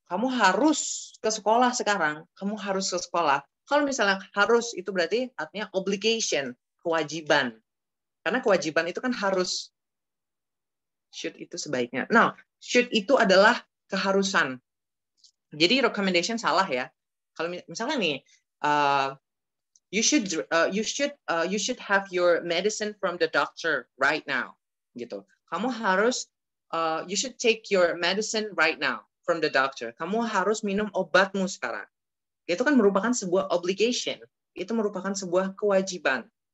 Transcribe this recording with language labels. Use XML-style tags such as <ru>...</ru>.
<id>Kamu harus ke sekolah sekarang. Kamu harus ke sekolah. Kalau misalnya harus itu berarti artinya obligation, kewajiban. Karena kewajiban itu kan harus. Should itu sebaiknya. Nah, should itu adalah keharusan. Jadi recommendation salah ya. Kalau misalnya nih,</id> <en>you should have your medicine from the doctor right now.</en> <id>Gitu. Kamu harus</id> <en>you should take your medicine right now from the doctor.</en> <id>Kamu harus minum obatmu sekarang. Itu kan merupakan sebuah obligation. Itu merupakan sebuah kewajiban.</id>